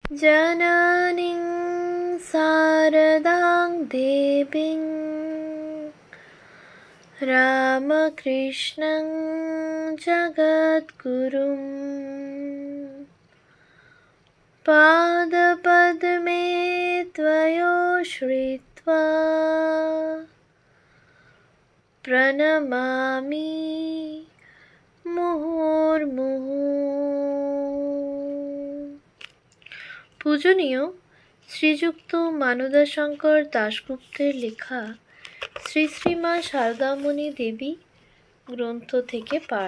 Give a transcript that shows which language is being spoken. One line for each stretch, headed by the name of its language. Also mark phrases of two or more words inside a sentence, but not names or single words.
Sanskrit: जननीं शारदां देवीं रामकृष्णं जगद्गुरुं पादपद्मे त्वयोश्रित्वा प्रणमामि মুহুর্মুহু।
Bangla: পূজনীয় শ্রীযুক্ত মানদাশঙ্কর দাশগুপ্তের লেখা শ্রী শ্রীমা শারদামণি দেবী গ্রন্থ থেকে পাঠ।